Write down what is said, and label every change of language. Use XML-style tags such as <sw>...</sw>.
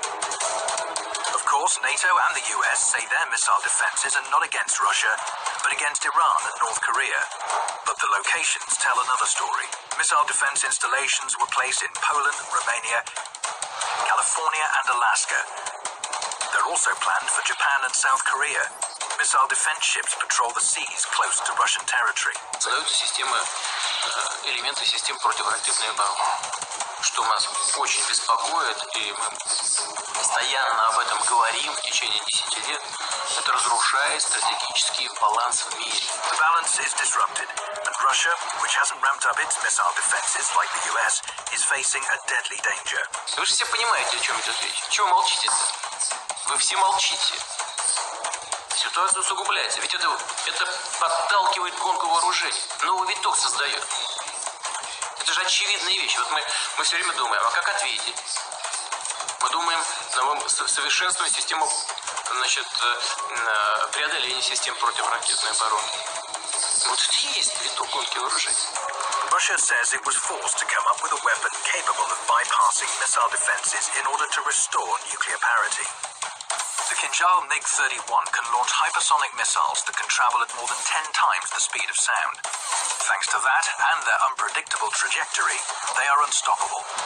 <en>Of course, NATO and the US say their missile defenses are not against Russia, but against Iran and North Korea. But the locations tell another story. Missile defense installations were placed in Poland, Romania, California, and Alaska. They're also planned for Japan and South Korea. Missile defense ships patrol the seas close to Russian territory.</en> <ru>Создаются системы, элементы систем противоракетной обороны, что нас очень беспокоит, и мы постоянно об этом говорим в течение 10 лет. Это разрушает стратегический баланс в мире.</ru> <en>The balance is disrupted, and Russia, which hasn't ramped up its missile defenses like the US, is facing a deadly danger.</en> <ru>Вы же все понимаете, о чем идет речь. Чего молчите-то? Вы все молчите. Ситуация усугубляется. Ведь это подталкивает гонку вооружений. Новый виток создает. Это же очевидные вещи. Вот мы все время думаем, а как ответить? Мы думаем, совершенствовать систему, значит, преодоления систем противоракетной обороны. Вот это и есть виток гонки вооружений.</ru> <en>Russia says it was forced to come up with a weapon capable of bypassing missile defenses in order to restore nuclear parity. The Kinjal MiG-31 can launch hypersonic missiles that can travel at more than 10 times the speed of sound. Thanks to that and their unpredictable trajectory, they are unstoppable.</en>